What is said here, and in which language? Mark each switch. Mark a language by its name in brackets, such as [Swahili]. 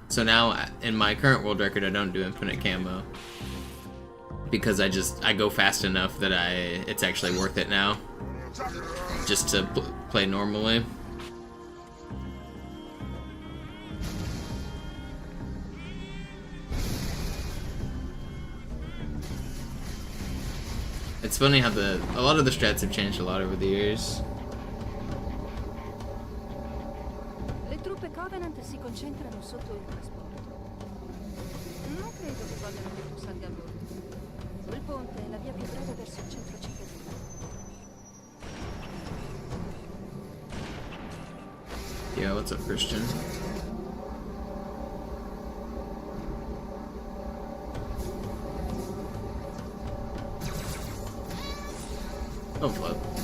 [English] So now in my current world record I don't do infinite camo because I go fast enough that it's actually worth it now just to play normally. It's funny how a lot of the strats have changed a lot over the years. [Italian] Le truppe Covenant si concentrano sotto il trasporto. Non credo che vogliano che tu salga a bordo. Quel ponte è la via più breve verso il centro cittadino. [English] Yeah, what's up, Christian? Oh, flip.